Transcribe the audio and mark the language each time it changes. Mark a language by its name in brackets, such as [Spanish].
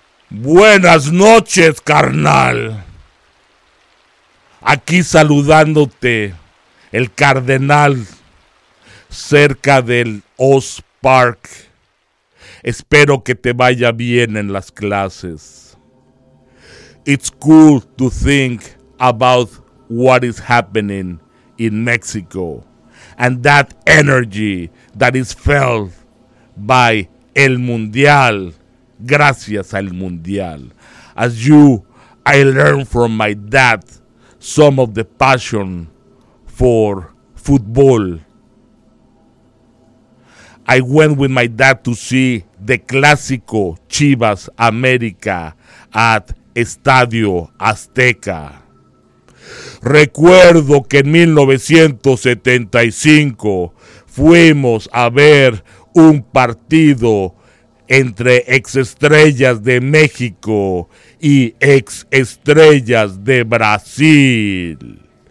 [Spanish] Buenas noches, carnal. Aquí saludándote el cardenal cerca del Oz Park. Espero que te vaya bien en las clases. [English] It's cool to think about what is happening in Mexico and that energy that is felt by El Mundial. [Spanish] Gracias al Mundial. [English] As you, I learned from my dad some of the passion for football. I went with my dad to see the Clásico Chivas América at Estadio Azteca. [Spanish] Recuerdo que en 1975 fuimos a ver un partido entre exestrellas de México y exestrellas de Brasil.